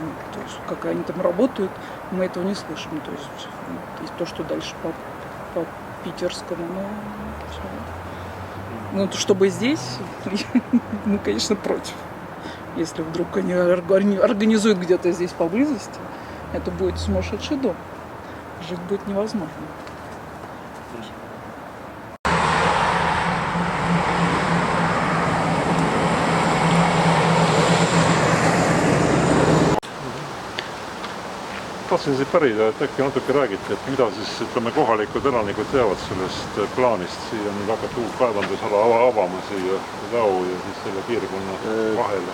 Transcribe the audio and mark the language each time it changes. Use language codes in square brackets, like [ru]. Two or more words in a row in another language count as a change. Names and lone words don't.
[ru] То есть, как они там работают, мы этого не слышим. То есть то, что дальше по питерскому, ну, чтобы здесь, мы, конечно, против. Если вдруг они организуют где-то здесь поблизости, это будет сумасшедший дом. Жить будет невозможно. [et] Tahtsin siis pärida, et äkki natuke räägite, et mida siis ütleme kohalikud elanikud teavad sellest plaanist siia nüüd hakata uut kaevandusala avama siia Väo ja siis selle piirkonna vahele?